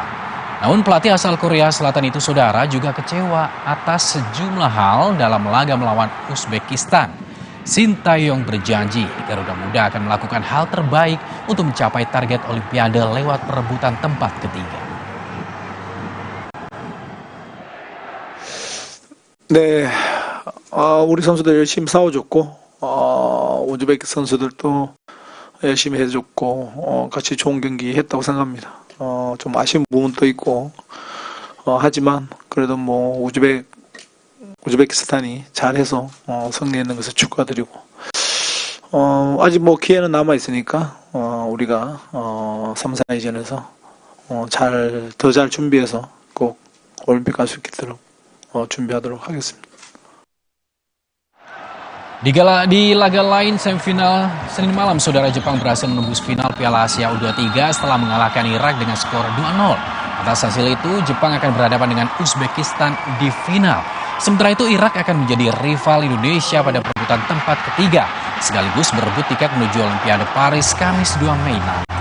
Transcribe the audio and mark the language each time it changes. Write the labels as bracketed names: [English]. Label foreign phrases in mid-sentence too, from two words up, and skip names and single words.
[Indonesian] Namun pelatih asal Korea Selatan itu, saudara, juga kecewa atas sejumlah hal dalam laga melawan Uzbekistan. Shin Tae-yong berjanji Garuda Muda akan melakukan hal terbaik untuk mencapai target Olimpiade lewat perebutan tempat ketiga. [Korean] 네, 우리 선수들 열심히 싸워줬고, 우즈베키 선수들도 열심히 해줬고, 같이 좋은 경기 했다고 생각합니다. 좀 아쉬운 부분도 있고, 하지만 그래도 뭐 우즈베키스탄이 잘해서 승리했는 것을 축하드리고, 아직 뭐 기회는 남아 있으니까 우리가 3, 4위전에서 더 잘 준비해서 꼭 올림픽 갈 수 있도록 준비하도록 하겠습니다. [Indonesian] Di laga lain semifinal Senin malam, saudara, Jepang berhasil menembus final Piala Asia U23 setelah mengalahkan Irak dengan skor 2-0. Atas hasil itu, Jepang akan berhadapan dengan Uzbekistan di final. Sementara itu, Irak akan menjadi rival Indonesia pada perebutan tempat ketiga, sekaligus berebut tiket menuju Olimpiade Paris Kamis 2 Mei nanti.